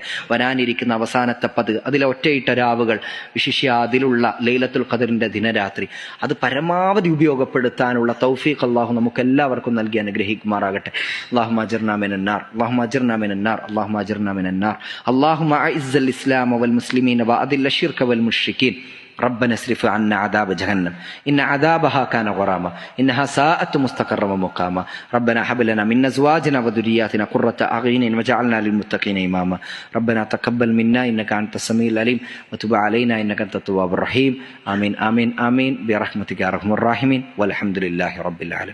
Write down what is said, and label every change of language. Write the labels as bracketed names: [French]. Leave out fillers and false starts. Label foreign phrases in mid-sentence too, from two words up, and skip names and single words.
[Malayalam] വരാനിരിക്കുന്ന അവസാനത്തെ 10, അതിലെ ഒറ്റയിട്ട രാവുകൾ, വിശിഷ്യ അതിലുള്ള ലൈലത്തുൽ ഖദറിന്റെ ദിനരാത്രി, അത് പരമാവധി ഉപയോഗപ്പെടുത്താനുള്ള തൗഫീഖ് അല്ലാഹു നമുക്ക് എല്ലാവർക്കും നൽകി അനുഗ്രഹിക്കുമാറാകട്ടെ. [Arabic] اللهم أجرنا من النار اللهم أجرنا من النار اللهم أجرنا من النار. اللهم أعز الإسلام والمسلمين وأذل الشرك والمشركين. ربنا اصرف عنا عذاب جهنم إن عذابها كان غراما إنها ساءت مستقرا ومقاما ربنا هب لنا من أزواجنا وذرياتنا قرة أعين وجعلنا للمتقين إماما ربنا تقبل منا إنك أنت السميع العليم وتب علينا إنك أنت التواب الرحيم آمين آمين آمين برحمتك يا أرحم الراحمين والحمد لله رب العالمين.